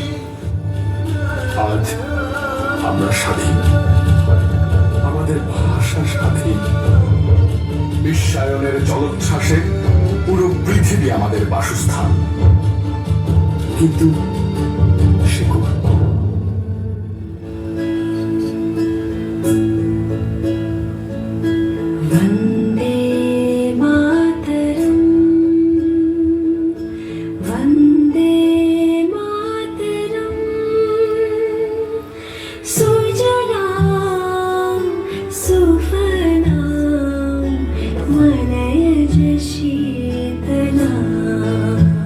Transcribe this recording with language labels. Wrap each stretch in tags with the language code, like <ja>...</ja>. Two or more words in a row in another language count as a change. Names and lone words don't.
<bn>আজ আমরা স্বাধীন আমাদের ভাষা স্বাধীন বিশ্বায়নের জলোচ্ছ্বাসে পুরো পৃথিবী আমাদের বাসস্থান কিন্তু সে</bn> <sa>वन्दे मातरम् वन्दे मातरम् सुजलां सुफलां मनयज शीतलां</sa>